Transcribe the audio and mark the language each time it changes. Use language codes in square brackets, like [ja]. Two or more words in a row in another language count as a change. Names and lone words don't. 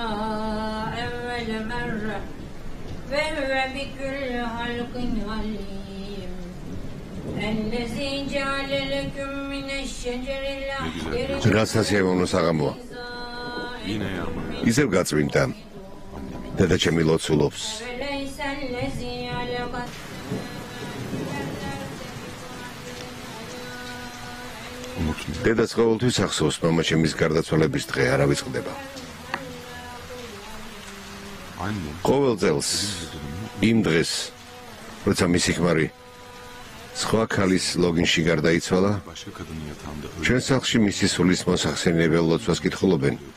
[ar] أول مرة وهو بكل خلق عليم الذي جعل لكم من الشجر الأخضر [ka] გასასიამოვნო საღამოა. ისევ გაწვიმდა. დედა ჩემი ლოცულობს. [ar] وليس الذي علق [ka] დედას ყოველთვის ახსოვს მამა ჩემის გარდაცვალების დღე არავის ყდება. ყოველ წელს იმ დღეს როცა მისი ქმარი სხვა ქალის ლოგინში გარდაიცვალა, ჩვენ სახლში მისი სულის მოსახსენიებელ ლოცვას კითხულობენ.